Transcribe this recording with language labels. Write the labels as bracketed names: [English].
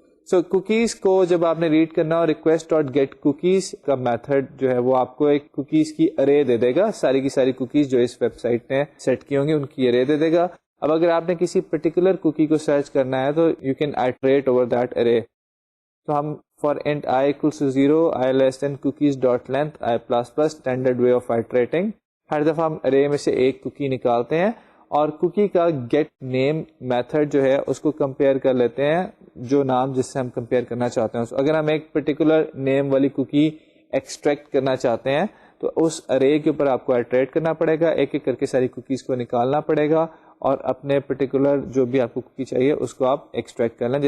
[Urdu] سو cookies کو جب آپ نے ریڈ کرنا ہو request.getCookies کا میتھڈ جو ہے وہ آپ کو ایک کوکیز کی ارے دے دے گا. ساری کی ساری کوکیز جو اس ویب سائٹ نے سیٹ کی ہوں گی ان کی ارے دے دے گا. اب اگر آپ نے کسی پرٹیکولر کوکی کو سرچ کرنا ہے تو [English] You can iterate over that array. [Urdu] تو ہم [English] for int I equals to 0, I less than cookies.length, I plus plus standard way of iterating. [Urdu] ہر دفعہ ہم ارے میں سے ایک کوکی نکالتے ہیں اور کوکی کا گیٹ نیم میتھڈ جو ہے اس کو کمپیئر کر لیتے ہیں جو نام جس سے ہم کمپیئر کرنا چاہتے ہیں. اگر ہم ایک پرٹیکولر نیم والی کوکی ایکسٹریکٹ کرنا چاہتے ہیں تو اس ارے کے اوپر آپ کو ایٹریٹ کرنا پڑے گا, ایک ایک کر کے ساری کوکیز کو نکالنا پڑے گا اور اپنے پرٹیکولر جو بھی آپ کو کوکی چاہیے اس کو آپ ایکسٹریکٹ کر لیں.